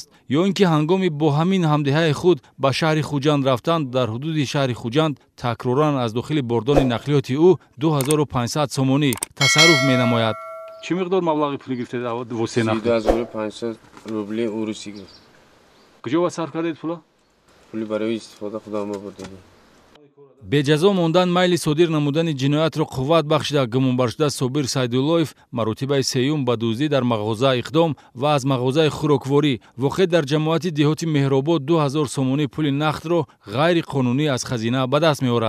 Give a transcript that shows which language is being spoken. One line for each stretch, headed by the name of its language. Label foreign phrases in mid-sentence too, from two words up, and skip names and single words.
Tajik: ё ин ки ҳангоми бо ҳамин ҳамдиҳаи худ ба шаҳри Хуҷанд рафтан, дар ҳудуди шаҳри Хуҷанд такроран аз дохили бордони нақлиёти ӯ 2500 сомонӣ тасарруф менамояд. чӣ миқдор маблағи пулӣ гирифтед? 3500 рубли уруси гирифт. куҷо ба сарф кардед пула?
Persian: پولی برای استفاده خودم آوردم.
Tajik: беҷазо мондан майли содир намудани ҷиноятро қувват бахшида гумонбаршуда Собир Сайдуллоев маротибаи сеюм ба дуздӣ дар мағоза иқдом ва аз мағозаи хӯрокворӣ воқеъ дар ҷамоати деҳоти Меҳробод 2000 сомонӣ пули нақдро ғайриқонунӣ аз хазина ба даст меорад.